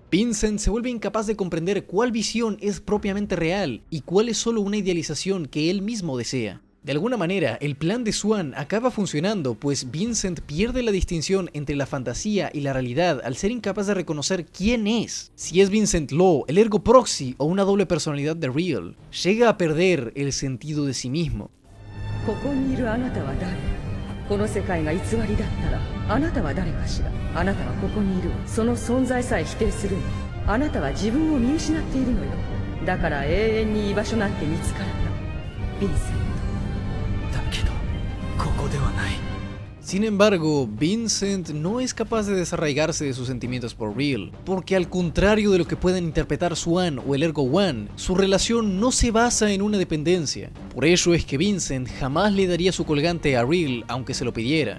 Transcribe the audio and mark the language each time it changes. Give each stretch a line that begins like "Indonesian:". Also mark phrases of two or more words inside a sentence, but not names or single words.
Spanish: Vincent se vuelve incapaz de comprender cuál visión es propiamente real y cuál es solo una idealización que él mismo desea. De alguna manera, el plan de Swan acaba funcionando, pues Vincent pierde la distinción entre la fantasía y la realidad al ser incapaz de reconocer quién es. Si es Vincent Law, el Ergo Proxy o una doble personalidad de Real, llega a perder el sentido de sí mismo.
Japanese: ここにいるあなたは誰？この世界が偽りだったらあなたは誰かしら？あなたはここにいる。その存在さえ否定するの。あなたは自分を見失っているのよ。だから永遠に居場所なんて見つからない。ヴィンセント。だけどここではない。
Spanish: Sin embargo, Vincent no es capaz de desarraigarse de sus sentimientos por Real, porque al contrario de lo que pueden interpretar Swan o el Ergo One, su relación no se basa en una dependencia. Por ello es que Vincent jamás le daría su colgante a Real aunque se lo pidiera.